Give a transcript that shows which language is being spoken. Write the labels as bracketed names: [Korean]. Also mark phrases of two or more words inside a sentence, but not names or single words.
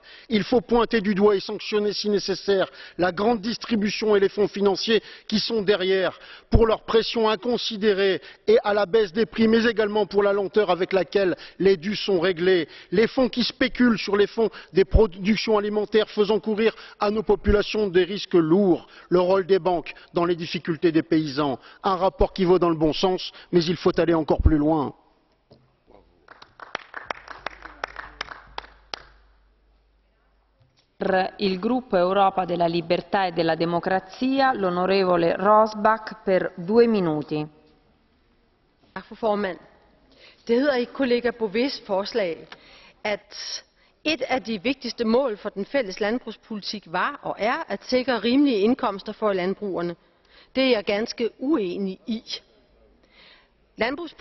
[French] Il faut pointer du doigt et sanctionner si nécessaire la grande distribution et les fonds financiers qui sont derrière pour leur pression inconsidérée et à la baisse des prix, mais également pour la lenteur avec laquelle les dus sont réglés. Les fonds qui spéculent sur les fonds des productions alimentaires faisant courir à nos populations des risques lourds. Le rôle des banques dans les difficultés des paysans. Un rapport qui va dans le bon sens, mais il faut aller encore plus loin. [Italian] Per il gruppo Europa della Libertà e della Democrazia, l'onorevole Rosbach per 2 minuti. [Danish] Tak, fru formand. Det hedder i kollega Boves forslag, at et af de vigtigste mål for den fælles landbrugspolitik var og er at sikre rimelige indkomster for landbrugerne. Det er jeg ganske uenig i.